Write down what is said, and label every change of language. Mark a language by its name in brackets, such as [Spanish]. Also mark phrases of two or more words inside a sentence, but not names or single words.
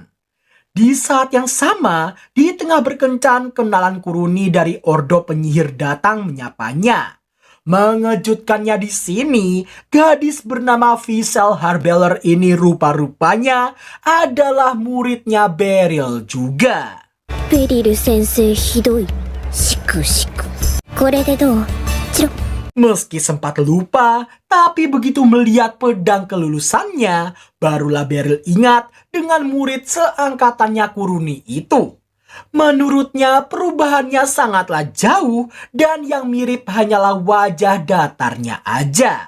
[Indonesian] Di saat yang sama, di tengah berkencan, kenalan Kuruni dari Ordo Penyihir datang menyapanya. Mengejutkannya di sini, gadis bernama Visel Harbeller ini rupa-rupanya adalah muridnya Beryl juga. [Japanese] ベリル先生ひどい。しくしく。これでどう？チロ。 [Indonesian] Meski sempat lupa, tapi begitu melihat pedang kelulusannya, barulah Beryl ingat dengan murid seangkatannya Kuruni itu. Menurutnya perubahannya sangatlah jauh dan yang mirip hanyalah wajah datarnya aja.